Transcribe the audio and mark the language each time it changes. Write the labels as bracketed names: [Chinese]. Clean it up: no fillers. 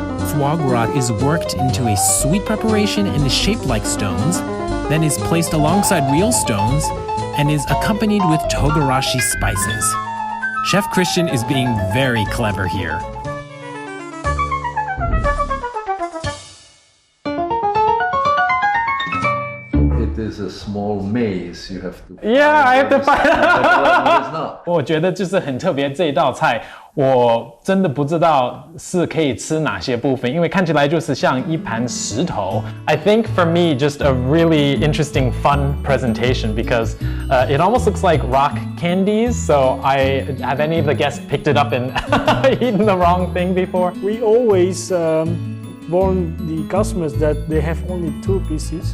[English] Foie gras is worked into a sweet preparation and is shaped like stones, then is placed alongside real stones, and is accompanied with togarashi spices. Chef Christian is being very clever here. It is a small maze you have to. Yeah, I have to find It's not. [Chinese] 我觉得就是很特别这一道菜，我真的不知道是可以吃哪些部分，因为看起来就是像一盘石头。 [English] I think for me, just a really interesting, fun presentation because it almost looks like rock candies. So have any of the guests picked it up and eaten the wrong thing before? We always warn the customers that they have only 2 pieces.